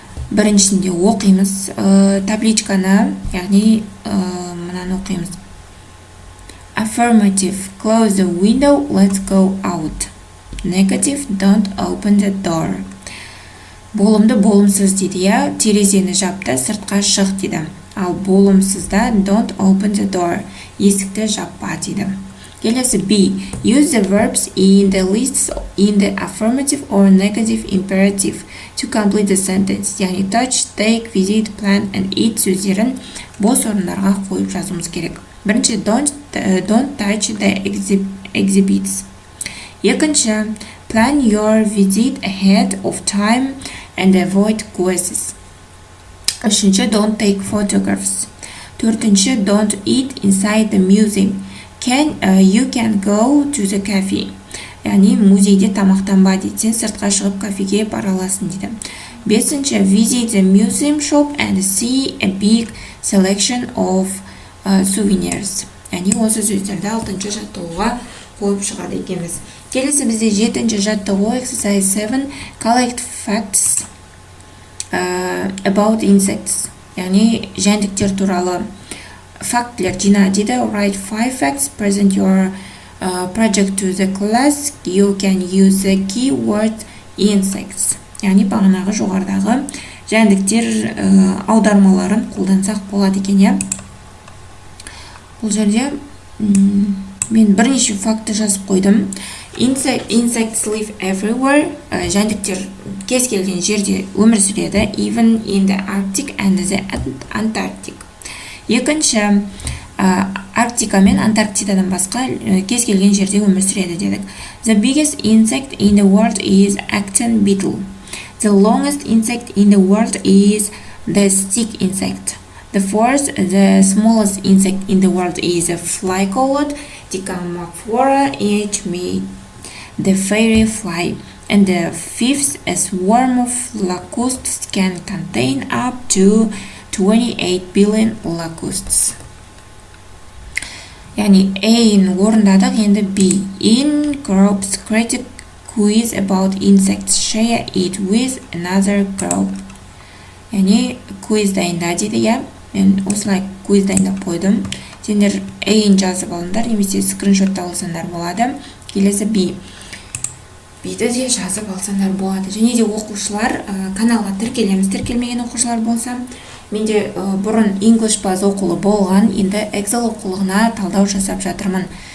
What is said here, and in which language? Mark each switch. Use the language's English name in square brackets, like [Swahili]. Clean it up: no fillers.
[Kazakh] Біріншісінде оқимыз табличканы, яғни мынаны оқимыз. [English] Affirmative, close the window, let's go out. Negative, don't open the door. [Kazakh] Болымды болымсыз дейді, терезені жапты, сыртқа шық дейді. Ал болымсызда [English] don't open the door, [Kazakh] есікті жаппа дейді. Келесі B. [English] Use the verbs in the lists in the affirmative or negative imperative to complete the sentence. [Kazakh] Яғни [English] touch, take, visit, plan and eat [Kazakh] сөздерін бос орындарға қойып жазуымыз керек. [English] Бірінші, don't touch the exhibits. Екінші, plan your visit ahead of time and avoid quizzes. Үшінші, don't take photographs. Төртінші, don't eat inside the museum. You can go to the cafe. [Kazakh] Яғни музейде тамақтанба дейді. Сен сыртқа шығып кафеге бара аласың дейді. [English] Бесінші, visit the museum shop and see a big selection of souvenirs. [Kazakh] Яғни осы сөздерді 6-шы жаттығуға қойып шығады екенбіз. Келесі бізде 7-ші жаттығу [English] exercise 7 collect facts about insects. [Kazakh] Яғни жәндіктер туралы фактілер жина дейді. [English] Write 5 facts, present your project to the class. You can use the keyword insects. [Kazakh] Яғни бағанағы жоғарыдағы жәндіктер аудармаларын қолдансақ болады екен, иә. Бұл жерде мен бірнеше факты жазып қойдым. [English] Insects live everywhere. [Kazakh] Жәндіктер кез келген жерде өмір сүреді. [English] Even in the Arctic and the Antarctic. [Kazakh] Екінші, Арктика мен Антарктидадан басқа кез келген жерде өмір сүреді дедік. [English] The biggest insect in the world is actin beetle. The longest insect in the world is the stick insect. The fourth, the smallest insect in the world is a fly called Dichamaphora hm, the fairy fly. And the fifth, a swarm of locusts can contain up to 28 billion locusts. [Kazakh] Яғни A-ін орындадық, енді B. [English] In groups, create a quiz about insects. Share it with another group. [Kazakh] Яғни quiz дайында дейді, иә. Мен осылай quiz дайындап қойдым. Сендер A-ін жазып алыңдар, немесе скриншотты алсаңдар болады. Келесі B. Бейді де жазып алсаңдар болады. Және де оқушылар каналға тіркелеміз. Тіркелмеген оқушылар болса, менде бұрын English Buzz оқулы болған, енді Экзел оқулығына талдау жасап жатырмын.